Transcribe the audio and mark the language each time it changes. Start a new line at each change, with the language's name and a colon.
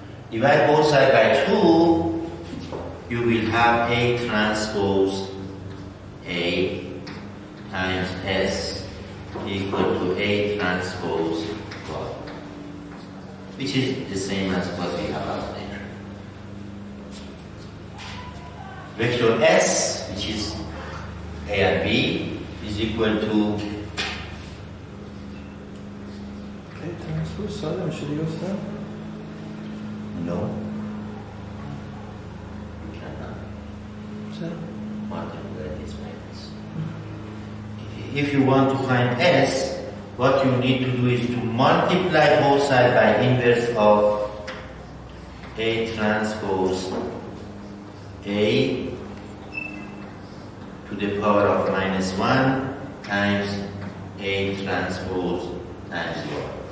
English: Divide both sides by 2, you will have A transpose A times S equal to A transpose Y, which is the same as what we have out there. Vector S, which is A and B, is equal to
Persian: A transpose ساده میشه دیگه استاد؟
English: no. You cannot multiply this by this. If you want to find S, what you need to do is to multiply both sides by inverse of A transpose A to the power of -1 times A transpose times Y.